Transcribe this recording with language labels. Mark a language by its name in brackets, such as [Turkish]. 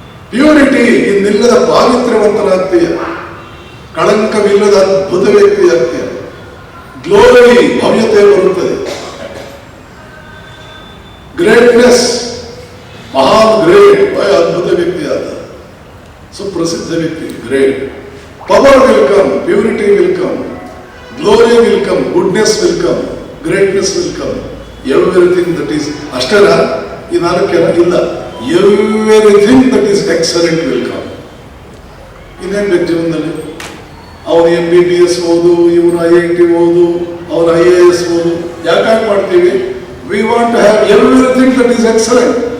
[Kannada] Purity, ಇನ್ನಿಲ್ಲದ ಪಾವಿತ್ರ್ಯವಂತನಾಗ್ತೀಯ, ಕಳಂಕವಿಲ್ಲದ ಅದ್ಭುತ ವ್ಯಕ್ತಿ ಆಗ್ತೀಯ. ಗ್ಲೋರಿ, ಭವ್ಯತೆ ಬರುತ್ತದೆ. ಗ್ರೇಟ್ನೆಸ್, ಮಹಾನ್ ಗ್ರೇಟ್, ಅದ್ಭುತ ವ್ಯಕ್ತಿ ಆದ, ಸುಪ್ರಸಿದ್ಧ ವ್ಯಕ್ತಿ, great. [English] Power will come, purity will come, glory will come, goodness will come, greatness will come, everything that is [Kannada] ಅಷ್ಟೇನ? ಈ ನಾಲ್ಕೇನ? ಇಲ್ಲ. [English] everything that is excellent will come. [Kannada] ಇನ್ನೇನು ಬೇಕು ಜೀವನದಲ್ಲಿ? ಅವನು MBBS ಓದು, ಇವನು IIT ಓದು, ಅವನು IAS ಓದು. ಯಾಕಾಗಿ ಮಾಡ್ತೀವಿ? [English] We want to have everything that is excellent.